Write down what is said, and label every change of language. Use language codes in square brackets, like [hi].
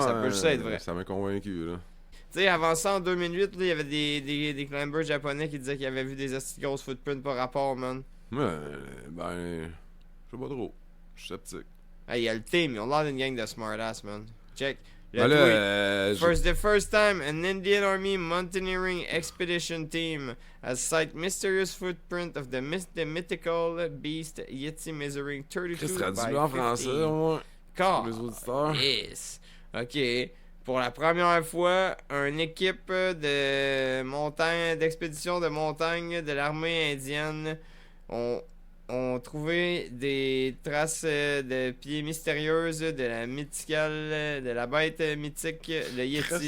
[fr] ça peut juste être vrai. Ça m'a convaincu, là. Tu sais, avant ça, en 2008, là, il y avait des climbers japonais qui disaient qu'ils avaient vu des esti grosses footprints par rapport, man. Ouais, ben... Je sais pas trop. Je suis sceptique. Hey, il y a le team, ils ont l'air d'une gang de smartass, man. Check. Le Ben tweet. là, [en] The first time an Indian Army mountaineering expedition team has sighted mysterious footprint of the mythical beast Yeti measuring 32 Chris by [fr] traduit en français, [en] 15. [fr] au moins. Car. Les auditeurs. [en] Yes. Ok. [fr] pour la première fois, une équipe de montagne, d'expédition de montagne de l'armée indienne ont trouvé des traces de pieds mystérieuses de la bête mythique, le Yeti.